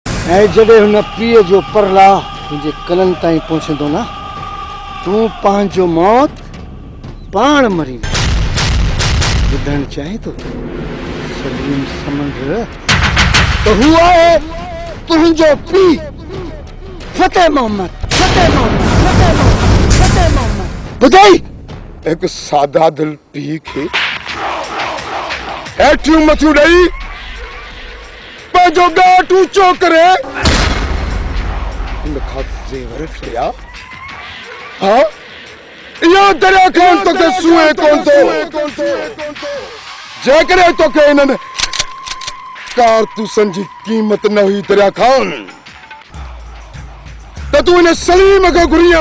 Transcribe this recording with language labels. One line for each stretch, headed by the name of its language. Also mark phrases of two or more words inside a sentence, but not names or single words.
Sindhi: ऐं जॾहिं हुन पीउ जो परला तुंहिंजे कननि ताईं पहुचंदो न तूं पंहिंजो मौत पाण मरींदो। ॿुधणु चाहे थो सलीम समंड त हू आहे तुंहिंजो पीउ फतेह मोहम्मद। ॿुधाई एक सादा दिल पी के हेठियूं मथियूं ॾेई पंहिंजो ॻाट ऊचो करे हिन खां ज़ेवर खणिया। हाँ इहो दरिया खां तोखे सूंहें कोन थो। जेकॾहिं तोखे हिननि कारतूसनि जी क़ीमत न हुई दरिया खान त तूं हिन सलीम खां घुरियां।